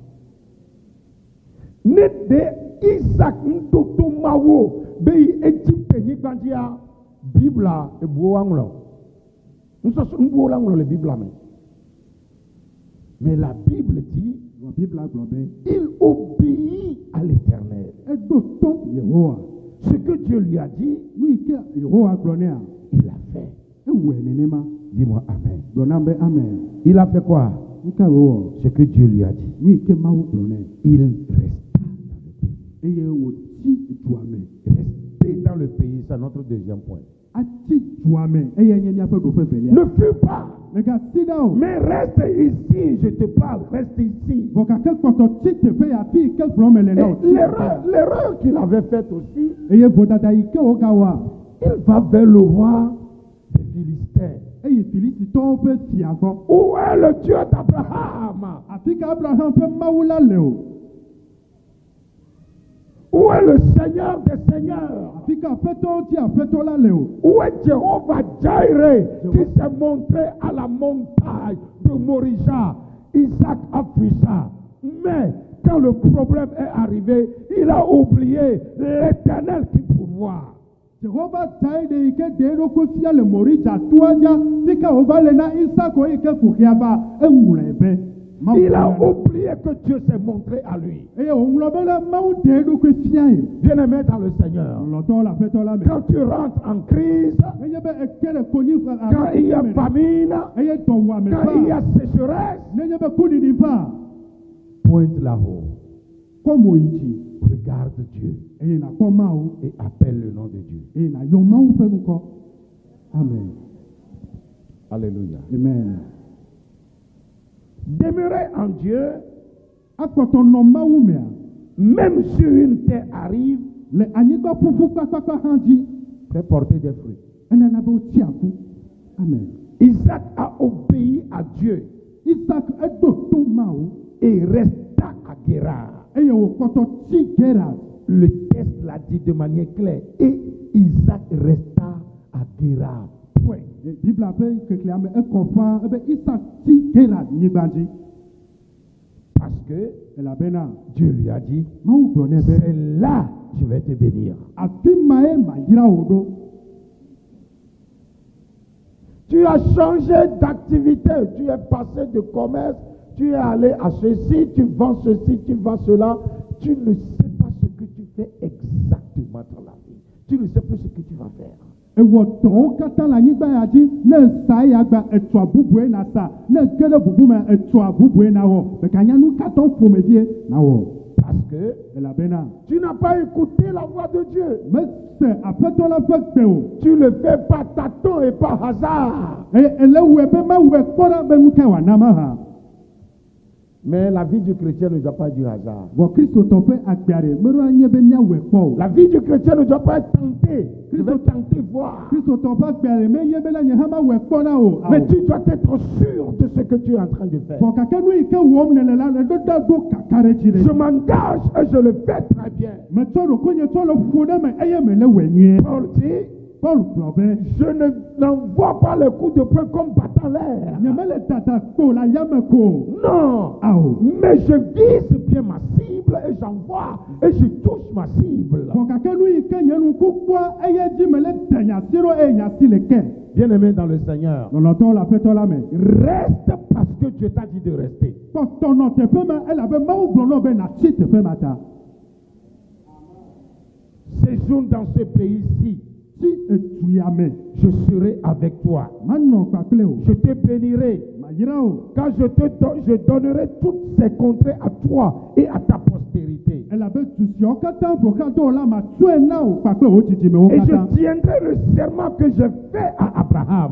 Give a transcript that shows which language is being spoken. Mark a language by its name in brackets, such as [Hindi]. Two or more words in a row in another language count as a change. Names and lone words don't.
[Ewe] Ne de Isaac ŋutoto mawo be yi Egypte nyigba dzia, Bibla ebuwo aŋlɔ. Nusɔsɔ nubuwo la ŋlɔ le Bibla me. [French] Mais la Bible dit, [Ewe] La Bible gblɔ be, [French] il obéit à l'Éternel. [Ewe] eɖo to Yehowa. [French] Ce que Dieu lui a dit, [Ewe] Nu yi ke Yehowa gblɔ nea, [French] il l'a fait. [Ewe] ewɔe nenema. [French] Dis-moi Amen. [Ewe] Gblɔ na be amen. [French] Il a fait quoi? [Ewe] Nu ka wòwɔ? [French] Ce que Dieu lui a dit. [Ewe] Nu yi ke Mawu gblɔ nɛ. [French] Il resta dans le pays. [Ewe] Eye wòtsi dua me. [French] Rester dans le pays, c'est notre deuxième point. [Ewe] ati dua me eye nye miaƒe ɖoƒe velia. [French] Ne fuis pas. [Ewe] Megasi ɖa o. [French] Mais reste ici, je te parle, reste ici. [Ewe] Vɔ gake kpɔtɔ tsi teƒe ya afi yi ke gblɔm mele na o. [French] Et l'erreur qu'il avait faite aussi, [Ewe] Eye vodada yi ke wogawɔa, [French] il va vers le roi des Philistins. [Ewe] eyi Filistitɔwo ƒe fia gbɔ. [French] Où est le Dieu d'Abraham? [Ewe] Afi ka Abraham ƒe Mawu la le o. [French] Où est le Seigneur des Seigneurs? [Ewe] Afi ka aƒetɔwo dzi aƒetɔ la le o. [French] Où est Jéhovah Jireh qui s'est montré à la montagne de Morija? Isaac a fui ça. Mais quand le problème est arrivé, il a oublié l'Éternel qui pourvoit. [Ewe] Jehova tae ɖe yi ke ɖe eɖokui fia le Moridza toa dza, fi ka wòva le na Isako yi ke ƒoxia va, eŋlɔe be. [French] Il a oublié que Dieu s'est montré à lui. [Ewe] Eye wòŋlɔ be le Mawu ɖe eɖokui fia ye. [French] Bien-aimé dans le Seigneur, [Ewe] Lɔtɔ le aƒetɔ la me. [French] quand tu rentres en crise, [Ewe] Enye be eke ɖe konyi [French] quand il y a famine, [Ewe] eye dɔwuame [French] quand il y [Ewe] va. [French] a sécheresse, [Ewe] Nenye be kuɖiɖi va, [French] pointe là-haut, [Ewe] kɔ mo yi dzi. [French] regarde Dieu [Ewe] Eye nakpɔ Mawu. [French] et appelle le nom de Dieu. [Ewe] Eye nayɔ Mawu ƒe ŋkɔ. Amen. Alléluia. Amen. [French] Demeurer en Dieu, [Ewe] Akpɔtɔ nɔ Mawu mea, [French] même si une terre arrive, [Ewe] le anyigba ƒuƒu kpakpakpa hã dzi, [French] fait porter des fruits. [Ewe] enana be wotsi aku. Amen. [French] Isaac a obéi à Dieu [Ewe] Isak eɖo to Mawu [French] et resta à Guérar. [Ewe] eye wòkpɔtɔ tsi Gerar. [French] Le texte l'a dit de manière claire. Et Isaac resta à Guérar. Point. [Ewe] Bibla ƒe kekea me ekɔ ƒãa ebe Isak tsi Gerar nyigba dzi. [French] Parce que [Ewe] Elabena [French] Dieu lui a dit, [Ewe] Mawu gblɔ nɛ be [French] c'est là que je vais te bénir. [Ewe] afi mae mayra wò ɖo. [French] Tu as changé d'activité, tu es passé de commerce, tu es allé à ceci, tu vends ceci, tu vends cela. Tu ne sais pas ce que tu fais exactement dans la vie. Tu ne sais plus ce que tu vas faire. [Ewe] Ewɔ dɔwo katã le anyigba ya dzi, ne sa ya gba etsɔa bubue na sa, ne ge ɖe bubu me etsɔa bubue na wɔ, meganya nu katã ƒomevie na wɔ. [French] Parce que [Ewe] Elabena [French] tu n'as pas écouté la voix de Dieu. [Ewe] mese aƒetɔ la ƒe gbe o. [French] Tu le fais par tâton et par hasard. [Ewe] Eye ele wɔe be mawɔe kpɔ ɖa be nu ka wòana mahã. [French] Mais la vie du chrétien ne doit pas être du hasard. [Ewe] Vɔ kristotɔ ƒe agbea ɖe meɖo anye be miawɔe kpɔ o. [French] La vie du chrétien ne doit pas être tentée. Je vais tenter voir. [Ewe] Kristotɔ ƒe agbea ɖe menye be na nye hã mawɔe kpɔ na o. [French] Mais tu dois être sûr de ce que tu es en train de faire. [Ewe] Vɔ gake nu yi ke wɔm nele la le ɖoɖa ɖo kaka ɖe dzi [French] Je [Ewe] ɖe. [French] m'engage et je le fais très bien. [Ewe] Metsɔ ɖokonye tsɔ le ƒo ɖe me eye mele wɔe nyuie. [French] Paul dit, [Ewe] Paul gblɔ be [French] je n'envoie pas les coups de poing comme battant l'air. [Ewe] nyemele tata kpo le ayame ko. [French] Non. [Ewe] Ao. [French] Mais je vise bien ma cible et j'envoie et je touche ma cible. [Ewe] Vɔ gake nu yi ke nye nuku kpɔa eye dzi mele te nyasi ɖo eye nyasi le ke. [French] Bien-aimé dans le Seigneur, [Ewe] Lɔlɔtɔ le aƒetɔ la me. [French] reste parce que Dieu t'a dit de rester. [Ewe] Kpɔtɔ nɔ teƒe me elabe Mawu gblɔ nɔ be natsi teƒe ma ta. [French] Séjourne dans ce pays-ci. [Ewe] Tsi etu ya me. [French] Je serai avec toi. [Ewe] Manɔ kpakple o. [French] Je te bénirai. [Ewe] Mayra o. [French] Quand je donnerai toutes ces contrées à toi et à ta postérité. [Ewe] Elabe du siawo katã ƒoxlã dɔ la matsɔe na wo kpakple wo dzidzimewo [French] Et je [Ewe] katã. [French] tiendrai le serment que j'ai fait à Abraham.